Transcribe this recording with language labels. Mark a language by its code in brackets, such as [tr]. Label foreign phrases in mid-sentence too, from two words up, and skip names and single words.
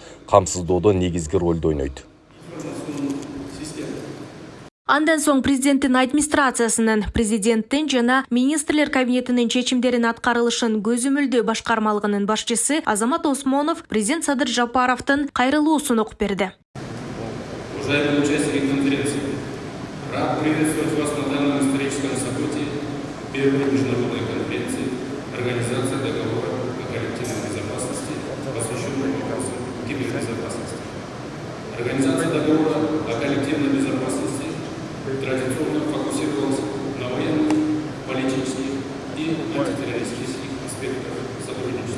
[ky] Камсыздоодо негизги ролду ойнойт. Андан соң президенттин администрациясынын, президенттин жана министрлер кабинетинин чечимдерин аткарылышын көзөмөлдөө башкармалыгынын башчысы Азамат Осмонов президент Садыр Жапаровдун кайрылуусун окуп берди. [ru] Уважаемые участники конференции, рад приветствовать вас на данном историческом событии первой международной конференции Организации договора о коллективной безопасности, посвященной вопросам кибербезопасности. Организация договора о коллективной безопасности традиционно фокусировалась на военных, политических и антитеррористических аспектах сотрудничества.